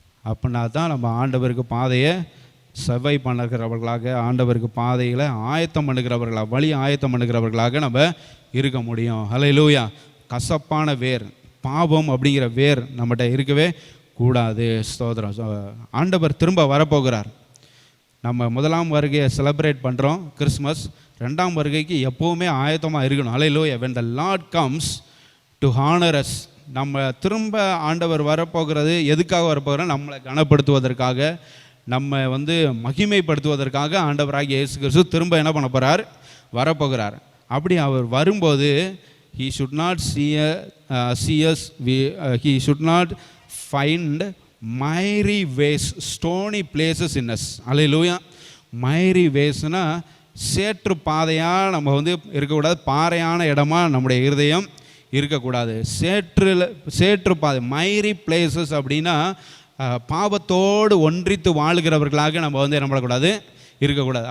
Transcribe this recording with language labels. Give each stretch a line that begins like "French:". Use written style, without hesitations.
Tamil: அப்படின்னா தான் நம்ம ஆண்டவருக்கு பாதையை செவ்வாய் பண்ணுகிறவர்களாக, ஆண்டவருக்கு பாதைகளை ஆயத்தம் பண்ணுகிறவர்களாக, வழி ஆயத்தம் பண்ணுகிறவர்களாக நம்ம இருக்க முடியும். ஹல்லேலூயா. கசப்பான வேர், பாவம் அப்படிங்கிற வேர் நம்மகிட்ட இருக்கவே கூடாது. ஸ்தோத்திரம். ஆண்டவர் திரும்ப வரப்போகிறார். நம்ம முதலாம் வருகையை செலிப்ரேட் பண்ணுறோம், கிறிஸ்மஸ். 2ஆம் வருகைக்கு எப்போவுமே ஆயத்தமாக இருக்கணும். ஹல்லேலூயா.
English: when the Lord comes to honor us,
Tamil: நம்ம திரும்ப ஆண்டவர் வரப்போகிறது எதுக்காக வரப்போகிறோம்? நம்மளை கனப்படுத்துவதற்காக, நம்ம வந்து மகிமைப்படுத்துவதற்காக ஆண்டவராகிய இயேசு கிறிஸ்து திரும்ப என்ன பண்ண போகிறார்? வரப்போகிறார். அப்படி அவர் வரும்போது
English: he should not see us, he should not find miry ways, stony places in us. Hallelujah.
Tamil: Miry வேஸ்னா சேற்று பாதையாக நம்ம வந்து இருக்கக்கூடாது, பாறையான இடமா நம்முடைய இருதயம் இருக்கக்கூடாது. சேற்று பாதை, மைரி பிளேசஸ் அப்படின்னா பாவத்தோடு ஒன்றித்து வாழ்கிறவர்களாக நம்ம வந்து என்ன பண்ணக்கூடாது, இருக்கக்கூடாது.